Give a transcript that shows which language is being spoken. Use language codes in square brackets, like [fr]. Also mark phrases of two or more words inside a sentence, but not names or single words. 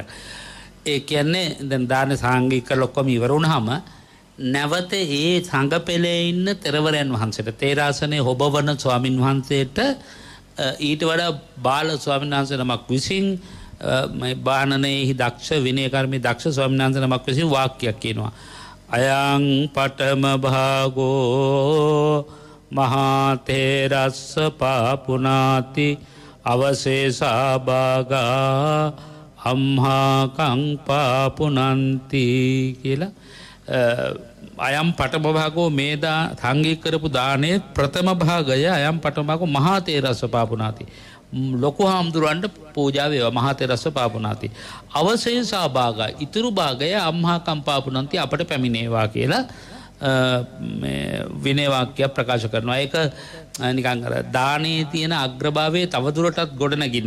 [si] ඒ කියන්නේ දැන් දාන සාංගික ලොක්කම ඉවර වුණාම නැවත ඒ සංඝ පෙළේ ඉන්න තෙරවරයන් වහන්සේට තේරාසනේ හොබවන ස්වාමින් වහන්සේට ඊට වඩා බාල ස්වාමීන් වහන්සේ නමක් විසින් මේ බාණනේහි දක්ෂ විනය කර්මී දක්ෂ ස්වාමීන් වහන්සේ නමක් විසින් වාක්‍යයක් කියනවා. [pi] අයං පඨම භාගෝ මහා තේරස්ස පාපුනාති අවශේෂා භාගා අම්හා කං පාපුනන්ති කියලා අයම් පඨම භාගෝ [si] මේ සංඝීක කරපු දානයේ ප්‍රථම භාගය [pi] අයම් පඨම භාගෝ මහා තේරස්ස පාපුනාති [si] ලොකු හාමුදුරන්ට පූජා වේවා [pi] මහා තෙරස්ස පාපුනාති [si] අවශේෂා භාගය ඉතුරු භාගය [pi] අම්හා කම් පාපුනන්ති [si] අපට පැමිණේවා කියලා විනය වාක්‍ය ප්‍රකාශ කරනවා. ඒක නිකන් අර දානයේ තියෙන අග්‍රභාවයේ තවදුරටත් ගොඩනගින්න.